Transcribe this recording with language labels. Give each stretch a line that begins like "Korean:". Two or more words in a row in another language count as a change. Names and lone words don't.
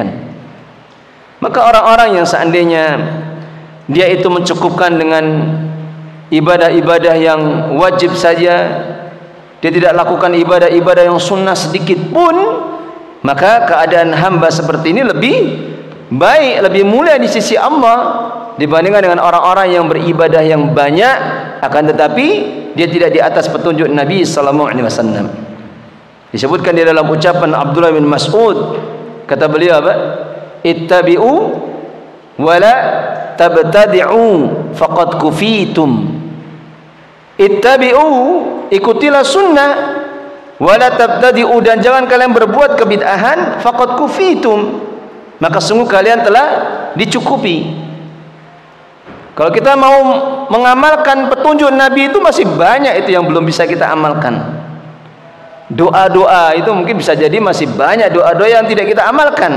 Indonesian: Maka orang-orang yang seandainya dia itu mencukupkan dengan ibadah-ibadah yang wajib saja, dia tidak lakukan ibadah-ibadah yang sunnah sedikit pun, maka keadaan hamba seperti ini lebih baik, lebih mulia di sisi Allah dibandingkan dengan orang-orang yang beribadah yang banyak akan tetapi dia tidak di atas petunjuk Nabi
Arabic: صلى الله عليه وسلم.
Indonesian: Disebutkan di dalam ucapan Abdullah bin Mas'ud, kata beliau apa?
Arabic: اتبعوا ولا تبتدعوا فقد كفيتم. Ittabi'u,
Indonesian: ikutilah sunnah,
Arabic: ولا تبتدعوا,
Indonesian: dan jangan kalian berbuat kebid'ahan,
Arabic: فقد كفيتم,
Indonesian: maka sungguh kalian telah dicukupi. Kalau kita mau mengamalkan petunjuk Nabi itu masih banyak itu yang belum bisa kita amalkan. Doa-doa itu mungkin bisa jadi masih banyak doa-doa yang tidak kita amalkan.